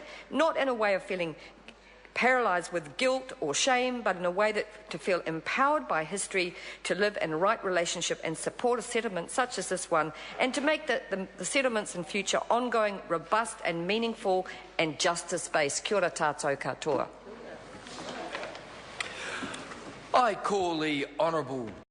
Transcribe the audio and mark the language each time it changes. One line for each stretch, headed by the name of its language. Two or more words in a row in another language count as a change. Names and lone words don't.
English: Not in a way of feeling paralysed with guilt or shame, but in a way that to feel empowered by history to live in right relationship and support a settlement such as this one, and to make the settlements in future ongoing, robust and meaningful and justice-based.
Māori: Kia ora tātou katoa.
English: I call the Honourable